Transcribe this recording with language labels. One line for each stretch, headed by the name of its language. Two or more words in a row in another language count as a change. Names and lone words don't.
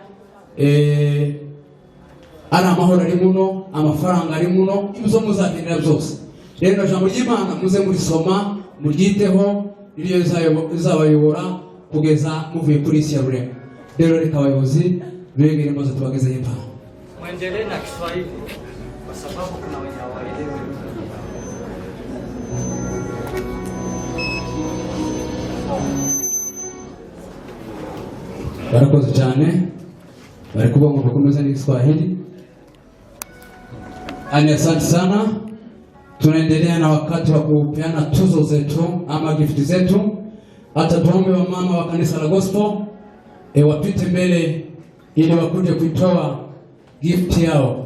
Kinyarwanda: Ari amahoro ari muno, amafaranga ari muno, ibyo muzakenera byose. Rero ijambo ry'Imana muze murisoma, muryiteho, iryo rizabayobora kugeza muvuye kuri isi ya rurema. Rero reka abayobozi begere maze tubagezeho impano.
Swahili: Muendelee na Kiswahili kwa sababu kuna wenye hawaelewi.
Kinyarwanda: Barakoze cyane, bari kuvuga ngo bakomeze n'Kiswahili.
Swahili: Asante sana. Tunaendelea na wakati wa kupeana tuzo zetu ama gift zetu. Hata tuombe wa mama wa kanisa la gospel wapite mbele ili wakuje kuitoa gift yao.